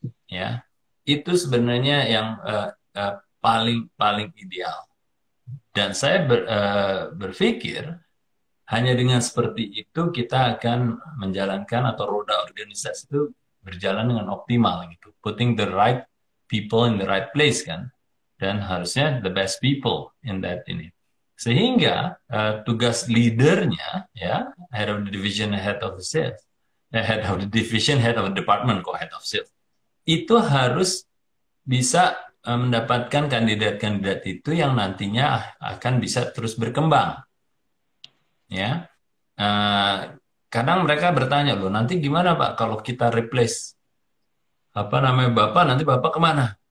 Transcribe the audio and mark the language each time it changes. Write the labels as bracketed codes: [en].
[id] Ya, itu sebenarnya yang paling ideal. Dan saya berpikir hanya dengan seperti itu kita akan menjalankan atau roda organisasi itu berjalan dengan optimal gitu. [en] Putting the right people in the right place kan. [id] Dan harusnya [en] the best people in that ini. [id] Sehingga tugas leadernya ya, [en] head of the division, head of the sales, head of the division, head of the department, kok head of sales. [id] Itu harus bisa mendapatkan kandidat-kandidat itu yang nantinya akan bisa terus berkembang. Ya, kadang mereka bertanya loh, nanti gimana Pak kalau kita replace Bapak, nanti Bapak kemana?